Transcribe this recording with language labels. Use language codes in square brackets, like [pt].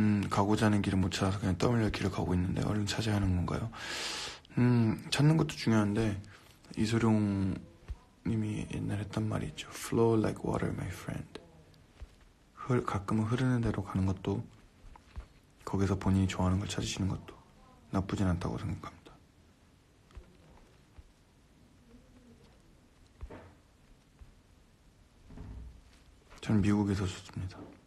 [ko] 가고자 하는 길을 못 찾아서 그냥 떠밀려 길을 가고 있는데 얼른 찾아야 하는 건가요? 찾는 것도 중요한데 이소룡 님이 옛날에 했던 말이 있죠. [en] Flow like water, my friend. [ko] 가끔은 흐르는 대로 가는 것도 거기서 본인이 좋아하는 걸 찾으시는 것도 나쁘진 않다고 생각합니다. 저는 미국에서 좋습니다.